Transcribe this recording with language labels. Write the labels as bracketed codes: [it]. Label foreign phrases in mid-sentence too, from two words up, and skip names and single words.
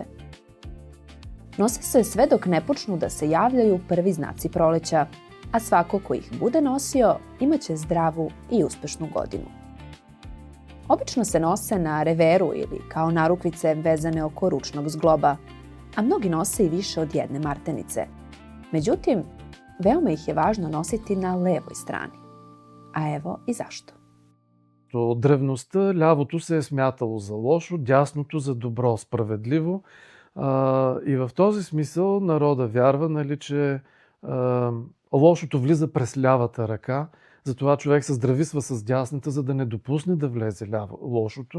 [sr] Nose se sve dok ne počnu da se javljaju prvi znaci proleća, a svako ko ih bude nosio imaće zdravu i uspešnu godinu. Obično se nose na reveru ili kao narukvice vezane oko ručnog zgloba, a mnogi nose i više od jedne martenice. Međutim, veoma ih je važno nositi na levoj strani. A evo i zašto. [bg] От древността лявото се е смятало за лошо, дясното за добро, справедливо. И в този смисъл народа вярва, че лошото влиза през лявата ръка. Затова човек се здрависва с дясната, за да не допусне да влезе лошото.